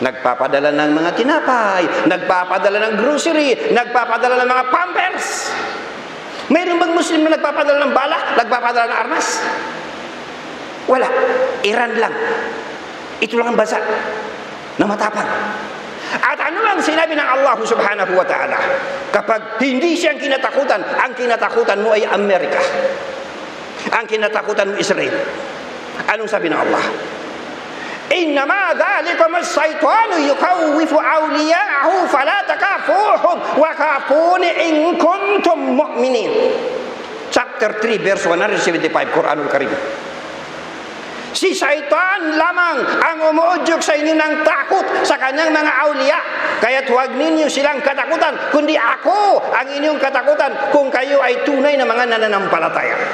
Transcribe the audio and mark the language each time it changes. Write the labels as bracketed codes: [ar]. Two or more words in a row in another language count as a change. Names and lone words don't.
[tl] Nagpapadala ng mga tinapay, nagpapadala ng grocery, nagpapadala ng mga pampers. Mayroon bang Muslim na nagpapadala ng balak, nagpapadala ng armas? Wala. Iran lang. Ito lang ang bansa na matapang. At ano ang sinabi ng Allah [ar] سبحانه وتعالى? [tl] Kapag hindi siyang kinatakutan, ang kinatakutan mo ay Amerika. Ang kinatakutan mo Israel. Anong sabi ng Allah? [ar] إنما ذلكم الشيطان يخوف أولياءه فلا تخافوهم وخافون إن كنتم مؤمنين. [en] Chapter 3 verse 175 [ar] القرآن الكريم. [tl] Si Shaitan lamang ang umuudyok sa inyo ng takot sa kanyang mga awliya. Kaya't huwag ninyo silang katakutan, kundi ako ang inyong katakutan kung kayo ay tunay na mga nananampalataya.